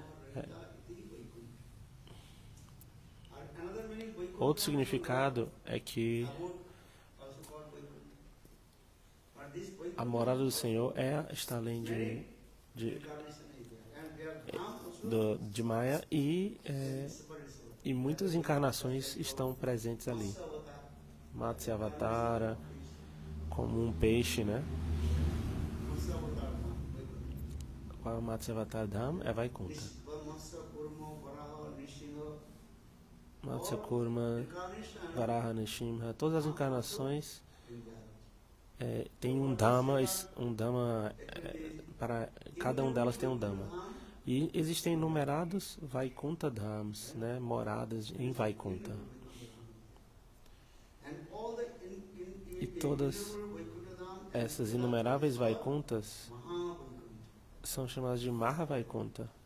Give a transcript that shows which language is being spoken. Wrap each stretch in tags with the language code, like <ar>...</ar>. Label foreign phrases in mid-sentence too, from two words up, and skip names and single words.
<pt>Outro significado é que a morada do Senhor está além de Maya e muitas encarnações estão presentes ali.</pt> <sa>Matsya Avatara,</sa> <pt>como um peixe, né? Qual é o</pt> <sa>Matsya Avatara Dham?</sa> <pt>É Vaikuntha.</pt> <sa>Matsya Kurma, Varaha, Nrsimha,</sa> <pt>todas as encarnações têm um Dhamma, para cada um delas tem um Dhamma. E existem enumerados Vaikuntha Dhams, né, moradas em Vaikuntha. E todas essas inumeráveis Vaikunthas são chamadas de Mahavaikuntha.</pt>